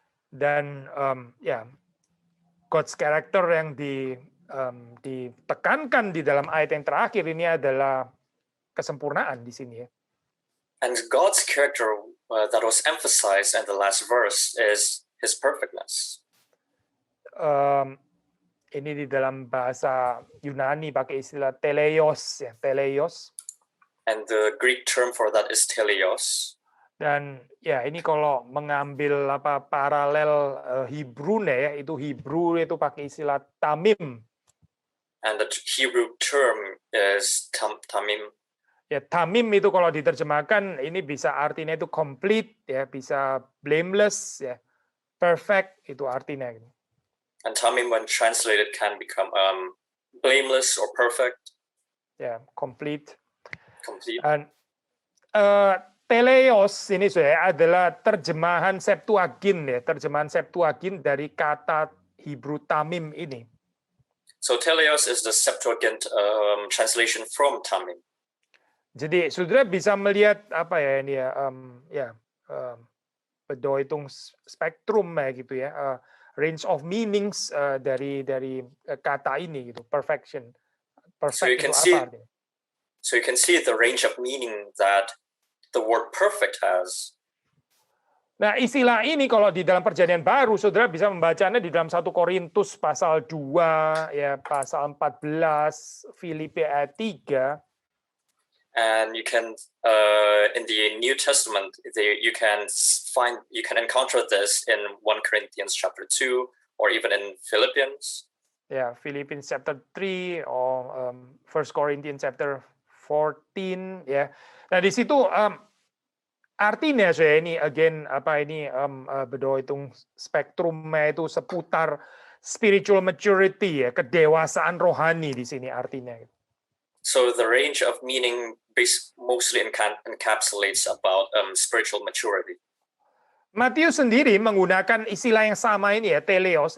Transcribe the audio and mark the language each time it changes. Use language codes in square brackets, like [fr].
[id] Dan ya [en] God's character [id] yang ditekankan di dalam ayat yang terakhir ini adalah kesempurnaan di sini ya. [en] And God's character that was emphasized in the last verse is His perfectness. [id] Ini di dalam bahasa Yunani pakai istilah teleios ya, teleios. [en] And the Greek term for that is teleos. [id] Dan ya ini kalau mengambil apa paralel Hebrew-nya ya, itu Hebrew itu pakai istilah tamim. [en] And the Hebrew term is tamim. [id] Ya tamim itu kalau diterjemahkan ini bisa artinya itu complete ya, bisa blameless ya, perfect itu artinya. [en] And tamim when translated can become blameless or perfect. Ya, complete. Complete. [id] Dan teleos ini saya adalah terjemahan Septuagint ya, terjemahan Septuagint dari kata Hebrew tamim ini. [en] So teleos is the Septuagint translation from tamim. [id] Jadi saudara bisa melihat apa ya ini ya, hitung spektrum ya gitu ya, [en] range of meanings [id] dari kata ini gitu, perfection. Perfect itu apa artinya? [en] So you can see the range of meaning that the word perfect has. [id] Nah, istilah ini kalau di dalam Perjanjian Baru, saudara bisa membacanya di dalam 1 Korintus pasal 2, ya pasal 14, Filipi ayat 3. [en] And you can in the New Testament, you can encounter this in 1 Corinthians chapter 2, or even in Philippians. Ya, Philippians chapter 3 or 1 Corinthians chapter 14 ya. [id] Nah, di situ artinya saya ini again bedo hitung spektrumnya itu seputar [en] spiritual maturity [id] ya, kedewasaan rohani di sini artinya. [en] So the range of meaning mostly encapsulates about spiritual maturity. [id] Matius sendiri menggunakan istilah yang sama ini ya, teleos.